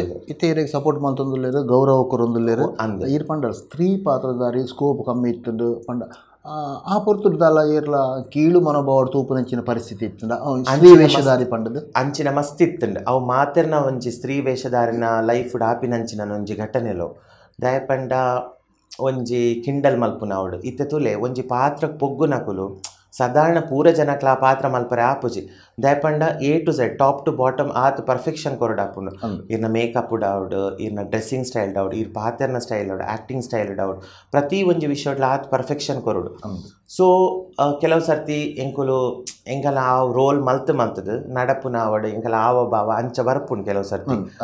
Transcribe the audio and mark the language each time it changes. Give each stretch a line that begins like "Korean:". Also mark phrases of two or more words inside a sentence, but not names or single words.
Tulu: ಇತ್ತೆ ಸಪೋರ್ಟ್ ಮಲ್ತೊಂದುಲ್ಲೇರು, ಗೌರವ ಕೊರೊಂದುಲ್ಲೇರು ಅಂದ ಇರ್ ಪಂಡ ಸ್ತ್ರೀ ಪಾತ್ರಧಾರಿ ಸ್ಕೋಪ್ ಕಮ್ಮಿ ಇತ್ತುಂಡು ಪಂಡ ಆ ಪೊರ್ತುಡ್ದಲ್ಲ ಏರ್ಲ ಕೀಳು ಮನೋಭಾವ ತೂಪುನಂಚಿನ ಪರಿಸ್ಥಿತಿ ಇತ್ತುಂಡ ಸ್ತ್ರೀ ವೇಷಧಾರಿ ಪಂಡದು ಅಂಚಿನ ಮಸ್ತ್ ಇತ್ತುಂಡು. ಅವು ಮಾತೆರ್ನ ಒಂಜಿ ಸ್ತ್ರೀ ವೇಷಧಾರಿನ ಲೈಫ್ ಆಪಿನಂಚಿನ ಒಂಜಿ ಘಟನೆಲು ದಯಪಂಡ ಒಂಜಿ ಕಿಂಡಲ್ ಮಲ್ಪುನ ಅವಡು ಇತ್ತೆ ತುಲೆ ಒಂಜಿ ಪಾತ್ರ ಪೊಗ್ಗುನಕುಲು ಸಾಧಾರಣ ಪೂರ ಜನಕ್ಲ ಆ ಪಾತ್ರ ಮಲ್ಪರೆ ಆಪುಜಿ ದಯಪಂಡ
English: A to Z top to bottom
Tulu: ಆತ್ ಪರ್ಫೆಕ್ಷನ್ ಕೊರಡು ಆಪುಂಡು. ಇರ್ನ ಮೇಕಪ್ ಡೌಡು, ಇರ್ನ
English: dressing style
Tulu: ಡೌಡ್, ಇರ್ ಪಾತ್ರನ ಸ್ಟೈಲ್ ಡೌಡ್,
English: acting style
Tulu: ಡೌಡ್, ಪ್ರತಿ ಒಂಜಿ ವಿಷಯಡ್ಲ ಆತ್ ಪರ್ಫೆಕ್ಷನ್ ಕೊರಡು. ಸೊ ಕೆಲವು ಸರ್ತಿ ಎಂಕುಲು ಎಂಕಲ ಆ ರೋಲ್ ಮಲ್ತದು ನಡಪುನ ಅವಡು ಎಂಕಲ ಆವ ಭಾವ ಅಂಚ ಬರ್ಪುಂಡು ಕೆಲವು ಸರ್ತಿ.